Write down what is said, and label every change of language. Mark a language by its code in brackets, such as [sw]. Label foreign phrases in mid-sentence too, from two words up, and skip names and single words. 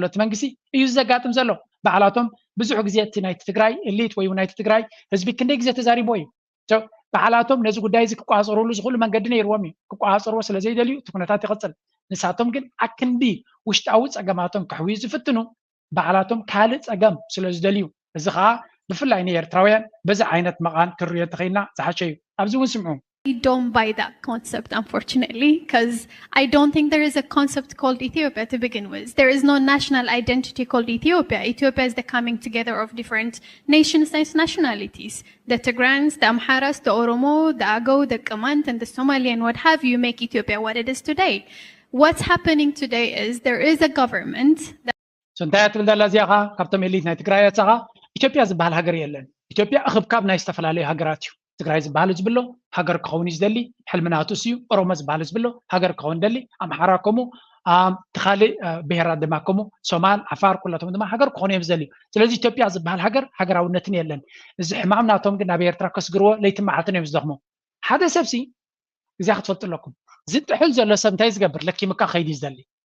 [ti] እቲ መንግስቲ እዩ ዘጋጥም ዘሎ ባዕላቶም ብዙሕ ግዜ እቲ ናይቲ ትግራይ ኤሊት ወይ ናይቲ ትግራይ ህዝቢ ክንደይ ግዜ ተዛሪቦ እዩ ባዕላቶም ነዚ ጉዳይ እዚ ክቋፀርሉ ዝኽእሉ መንገዲ ነይርዎም እዩ ክቋፀርዎ ስለ ዘይደልዩ እቲ ኩነታት ይቕፅል ንሳቶም ግን ኣክንዲ ውሽጣዊ ፀገማቶም ክሕውዩ ዝፍትኑ ባዕላቶም ካልእ ፀገም ስለ ዝደልዩ እዚ ከዓ ብፍላይ ንኤርትራውያን በዚ ዓይነት መቃን ክርዮ ተኸይልና ዝሓሸ እዩ ኣብዚ እውን ስምዑ [en] I don't buy that concept, unfortunately, because I don't think there is a concept called Ethiopia to begin with. There is no national identity called Ethiopia. Ethiopia is the coming together of different nations and nationalities. The Tigrans, the Amharas, the Oromo, the Agao, the Kamant, and the Somali, and what have you make Ethiopia what it is today. What's happening today is there is a government that... [ti] So እንታይ ትብል ዘላ እዚኣ ኸ ካብቶም ኤሊት ናይ ትግራይ ወፃኻ ኢትዮጵያ ዝበሃል ሃገር የለን ኢትዮጵያ እኽብካብ ናይ ዝተፈላለዩ ሃገራት እዩ ትግራይ ዝበሃል ዝብሎ ሃገር ክኸውን ዝደሊ ሕልምናቱ እዩ ኦሮሞ ዝበሃል ዝብሎ ሃገር ክኸውን ደሊ ኣምሓራ ከምኡ ተኻሊእ ብሄራት ድማ ከምኡ ሶማል ዓፋር ኩላቶም ድማ ሃገር ክኾኑ እዮም ዝደልዩ ስለዚ ኢትዮጵያ ዝበሃል ሃገር ሃገራውነትን የለን እዚ ሕማም ናቶም ግን ናብ ኤርትራ ከስግርዎ ለይትን መዓልትን እዮም ዝደኽሙ ሓደ ሰብሲ እዚኣ ክትፈልጡ ኣለኩም ዝጥሕል ዘሎ ሰብ እንታይ ዝገብር ለኪምካ ከይዲ ዝደሊ